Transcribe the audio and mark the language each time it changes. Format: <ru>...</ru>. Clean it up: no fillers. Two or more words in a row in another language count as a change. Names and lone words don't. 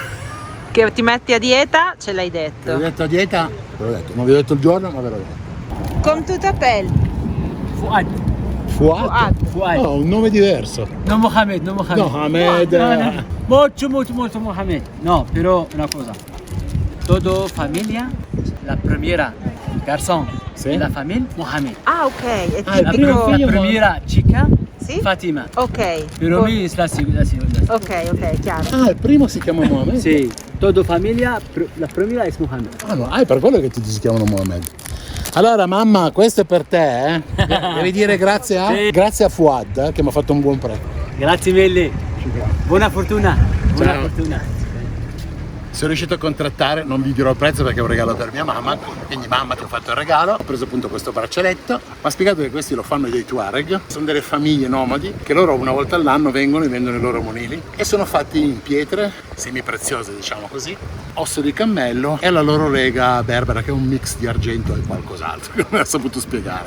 <it>che ti metti a dieta, ce l'hai Ve detto. l'ho detto a dieta, ve l'ho detto. Non vi ho detto il giorno, ma ve l'ho detto.</it> <fr>Come tu t'appelles?</fr> <it>Fuad. Fuad. Oh, un nome diverso. No Mohamed, no Mohamed. No, Ahmed. No. Molto Mohamed. No, però una cosa.</it> <es>Todo familia, la primera garçon</es> <it>Sì.</it> <fr>de la famille, Mohamed.</fr> <it>Ah, ok. È Ah, il La, primo tipo... figlio-</it> <es>la primera chica,</es> <it>Sì? Fatima. Ok. Però mi es la seconda. Ok, chiaro. Ah, il primo si chiama Mohamed? Sì,</it> <es>todo familia, la primera es Mohamed.</es> <it>Ah, no, è per quello che tutti si chiamano Mohamed. Allora mamma, questo è per te, eh? Devi dire grazie a, Sì. grazie a Fuad che mi ha fatto un buon prezzo. Grazie mille. Buona fortuna. Buona Ciao. fortuna. Sono riuscito a contrattare, non vi dirò il prezzo perché è un regalo per mia mamma, quindi mamma ti ho fatto il regalo, ho preso appunto questo braccialetto, mi ha spiegato che questi lo fanno dei Tuareg, sono delle famiglie nomadi che loro una volta all'anno vengono e vendono i loro monili e sono fatti in pietre semipreziose, diciamo così, osso di cammello e la loro lega berbera che è un mix di argento e qualcos'altro che non ha saputo spiegare.</it>